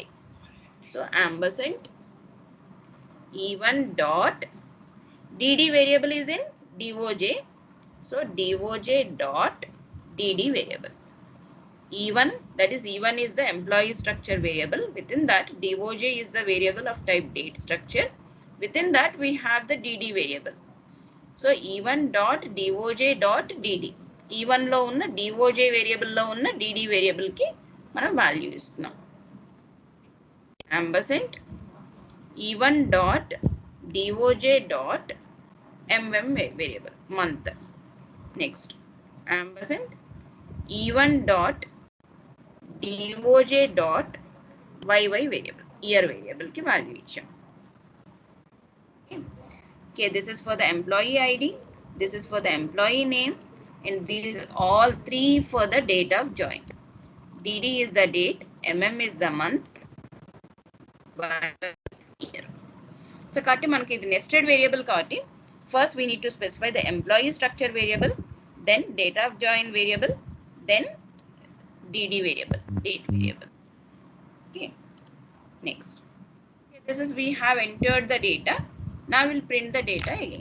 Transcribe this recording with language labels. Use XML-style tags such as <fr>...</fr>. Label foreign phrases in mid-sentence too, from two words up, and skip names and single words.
<en>So ampersand e1 dot dd variable is in doj. So doj dot dd variable. E1, that is E1 is the employee structure variable. Within that doj is the variable of type date structure. Within that we have the dd variable. So E1 dot doj dot dd.</en> <te>E1 లో ఉన్న doj వేరియబుల్ లో ఉన్న dd వేరియబుల్ కి మనం వాల్యూ ఇస్తున్నాం.</te> <en>Ampersand E1 dot doj dot mm variable, month. Next, ampersand E1 dot doj dot yy variable, year variable</en> <te>ki value ఇచ్చాం.</te> <en>Okay, this is for the employee id, this is for the employee name, and these all three for the date of join. dd is the date, mm is the month, y is the year. So</en> <te>కాబట్టి మనకి ఇది</te> <en>nested variable కాబట్టి first we need to specify the employee structure variable, then date of join variable, then dd variable, date variable. Okay, next. Okay, this is we have entered the data. Now we'll print the data again.</en>